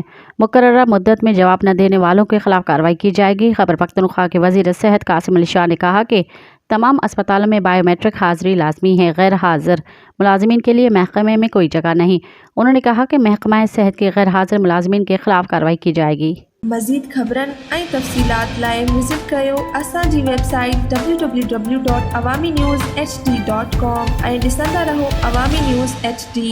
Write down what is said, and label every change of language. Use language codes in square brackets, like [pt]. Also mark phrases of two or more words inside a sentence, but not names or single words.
[ur] مقررہ مدت میں جواب نہ دینے والوں کے خلاف کارروائی کی جائے گی۔ خیبر پختونخوا کے وزیر صحت قاسم علی شاہ نے کہا کہ تمام اسپتالوں میں بائیو میٹرک حاضری لازمی ہے۔ غیر حاضر ملازمین کے لیے محکمے میں کوئی جگہ نہیں۔ انہوں نے کہا کہ محکمہ صحت کے غیر حاضر ملازمین کے خلاف کارروائی کی جائے گی۔ [sd] مزید خبرن ۽ تفصيلات لاءِ وزٹ कयो असांजी वेबसाइट www.awamiNewsHD.com ऐं ॾिसंदा रहो अवामी न्यूज़ HD।